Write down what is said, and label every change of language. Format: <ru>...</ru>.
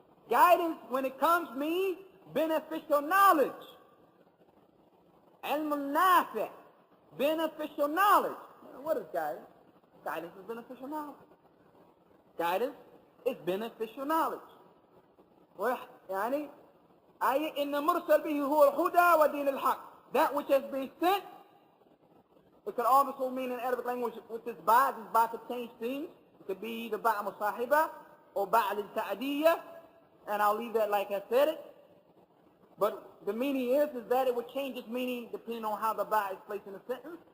<en>Guidance, when it comes, means beneficial knowledge. Ilm al-nafi'. Beneficial knowledge. What is guidance? Guidance is beneficial knowledge. Guidance is beneficial knowledge.</en> <ar>يعني أي إن مرسل به هو الهدى ودين الحق.</ar> <en>That which has been sent. It could also mean in Arabic language with this ba could change things. It could be either ba' musahiba or ba' al-ta'diyah, and I'll leave that like I said it. But the meaning is that it would change its meaning depending on how the ba' is placed in a sentence.</en>